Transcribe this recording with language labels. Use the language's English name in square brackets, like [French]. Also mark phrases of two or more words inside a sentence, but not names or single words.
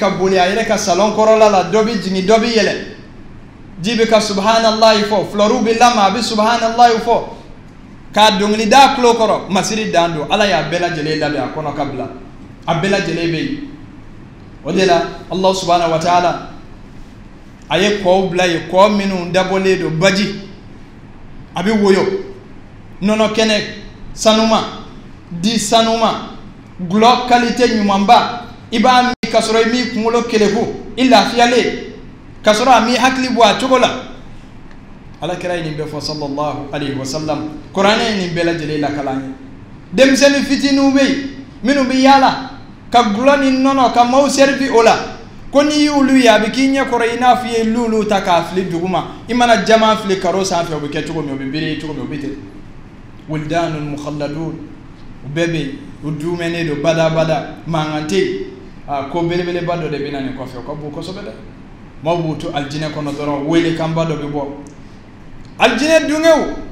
[Bambara] ka boli a yɛrɛ ka salon kɔrɔla la dɔ bɛ jigin dɔ bɛ yɛlɛ ji bɛ ka subhanallahi fɔ fleur bɛ lama a bɛ subhanallahi fɔ k'a dɔnkili da tulo kɔrɔ masiri dan don Ala y'a bɛɛ lajɛlen labɛn a kɔnɔ ka bila a bɛɛ lajɛlen bɛ yen o de la [Arabic] الله سبحانه وتعالى [Bambara] a ye kɔw bila yen kɔ minnu dabɔlen don baji a bɛ woyo nɔnɔ kɛnɛ sanuma di sanuma gulɔ qualité ɲumanba i b'a min ka sɔrɔ i m'i kunkolo keleku i lafiyalen ka sɔrɔ a m'i hakili bɔ a cogo la Alakira ye nin bɛɛ fɔ [Arabic] صلى الله عليه وسلم [Bambara] kuranɛ ye nin bɛɛ lajɛlen lakalan ye denmisɛnnin fitininw bɛ yen minnu bɛ yaala ka gulɔ ni nɔnɔ ka maaw servi o la ko n'i y'olu ye a bɛ k'i ɲɛ kɔrɔ i n'a fɔ i ye lulu ta k'a fili duguma i mana jama fili karo sanfɛ o bɛ kɛ cogo min o bɛ bere cogo min o bɛ ten [Arabic] ولدان مخلدون [Bambara] u bɛɛ bɛ yen u dumɛnen don badabada mankan tɛ yen ko belebeleba dɔ de bɛ na nin kɔfɛ o ka bon kosɛbɛ dɛ maaw b'u to aljinɛ kɔnɔ dɔrɔn welekanba dɔ bɛ bɔ aljinɛ dungew